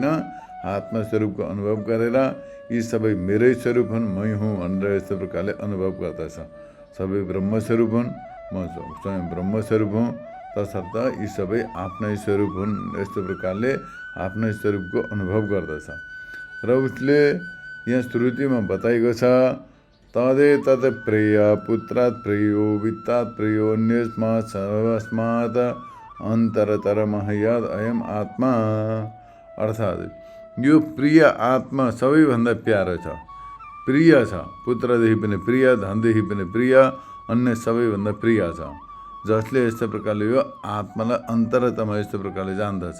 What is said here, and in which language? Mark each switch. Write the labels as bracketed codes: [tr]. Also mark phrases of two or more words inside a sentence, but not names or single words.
[ne] आत्मस्वरूपको अनुभव गरेर यी सबै मेरै स्वरूप हुन्, मै हुँ भनेर यस्तो प्रकारले अनुभव गर्दछ। सबै ब्रह्मस्वरूप हुन्, म स्वयं ब्रह्मस्वरूप हुँ, तसर्थ यी सबै आफ्नै स्वरूप हुन्, यस्तो प्रकारले आफ्नै स्वरूपको अनुभव गर्दछ। र उसले यहाँ श्रुतिमा बताएको छ, [sa] तदे तद प्रिय पुत्रात् प्रियो वित्तात् प्रियो अन्यस्मात् सर्वस्मात् अन्तरतर महयाद अयम आत्मा। [ne] अर्थात् यो प्रिय आत्मा सबैभन्दा प्यारो छ, प्रिय छ, पुत्रदेखि पनि प्रिय, धनदेखि पनि प्रिय, अन्य सबैभन्दा प्रिय छ। जसले यस्तो प्रकारले यो आत्मालाई अन्तरतमा यस्तो प्रकारले जान्दछ।